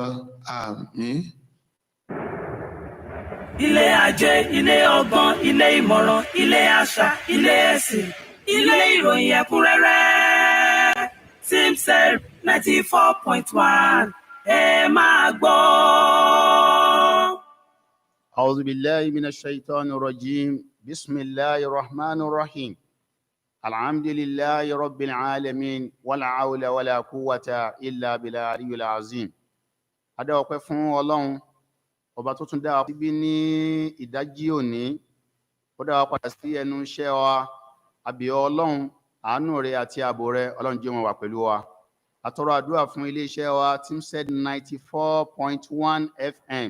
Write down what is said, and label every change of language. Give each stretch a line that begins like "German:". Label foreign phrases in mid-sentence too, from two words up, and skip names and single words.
Yoruba: Àmín. Ilé ajé, ilé ọgbọ́n, ilé ìmọ̀ràn, ilé àṣà, ilé ẹ̀sìn, ilé ìròyìn ẹ̀kúnrẹ́rẹ́. Timsed 94.1 ẹ máa gbọ́.
Arabic: أعوذ بالله من الشيطان الرجيم بسم الله الرحمن الرحيم الحمد لله رب العالمين ولا حول ولا قوة إلا بالعلي العظيم.
Yoruba: A dá ọpẹ́ fún Ọlọ́run ọba tó tún dá wa síbí ní ìdájí òní. Ó dá wa padà sí ẹnu iṣẹ́ wa. A bẹ̀ ọ́ Ọlọ́run, àánú rẹ̀ àti ààbò rẹ̀ Ọlọ́run jẹ́ ó máa wà pẹ̀lú wa. A tọrọ àdúrà fún iléeṣẹ́ wa Timsed 94.1 FM.